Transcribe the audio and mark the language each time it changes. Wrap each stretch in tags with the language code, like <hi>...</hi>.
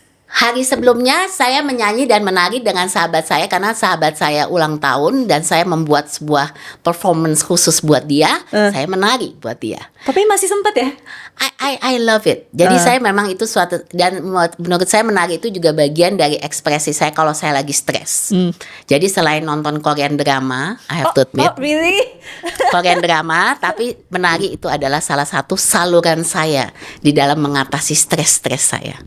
<id>Hari sebelumnya saya menyanyi dan menari dengan sahabat saya karena sahabat saya ulang tahun dan saya membuat sebuah performance khusus buat dia. Saya menari buat dia. Tapi masih sempat ya?</id> <en>I love it.</en> <id>Jadi saya memang itu suatu, dan menurut saya menari itu juga bagian dari ekspresi saya kalau saya lagi stres. Jadi selain nonton</id> <en>Korean drama, I have to admit. Oh, really?</en> <id>Korean drama, tapi menari itu adalah salah satu saluran saya di dalam mengatasi stres-stres saya.</id>